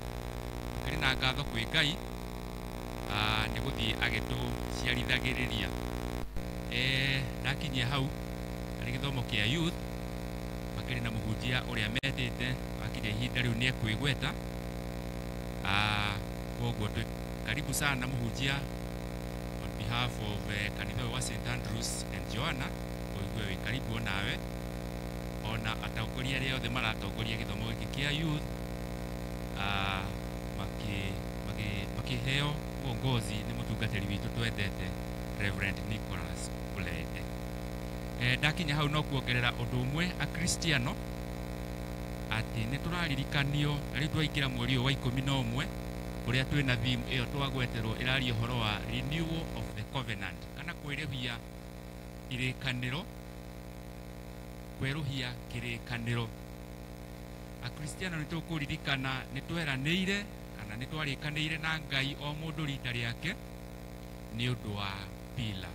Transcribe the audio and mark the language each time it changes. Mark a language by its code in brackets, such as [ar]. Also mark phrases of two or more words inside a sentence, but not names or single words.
[ki] Kĩrĩ na ngatho kwĩ Ngai nĩ gũthiĩ agĩtũciarithagĩrĩria. Ndakinyia hau harĩ gĩthomo kĩa youth, makĩrĩ na mũhunjia ũrĩa metĩte, wakinya ihinda rĩu nĩ ekwĩgweta. Koguo karibu sana mũhunjia [en] on behalf of [ki] kanitha wa St Andrews and Joanna, koiguo wĩ karibu nawe. Ona atongoria arĩa othe maratongoria gĩthomo gĩkĩ kĩa youth, makĩheo uongozi nĩ mũtungatĩri witũ twendete Reverend Nicholas Kulete. Ndakinya hau no kuongerera ũndũ ũmwe Akristiano, atĩ nĩ tũraririkanio na rĩu twaingĩra mweri ũyũ wa 11 ũrĩa twĩna theme ĩyo twagweterwo ĩraria ũhoro wa [en] renewal of the covenant, [ki] kana kwĩrũhia irĩkanĩro, kwerũhia kĩrĩkanĩro. Akristiano nĩ tũkũririkana nĩ tweranĩire kana nĩ twarĩkanĩire na Ngai o mũndũ rita rĩake nĩ ũndũ wa pila.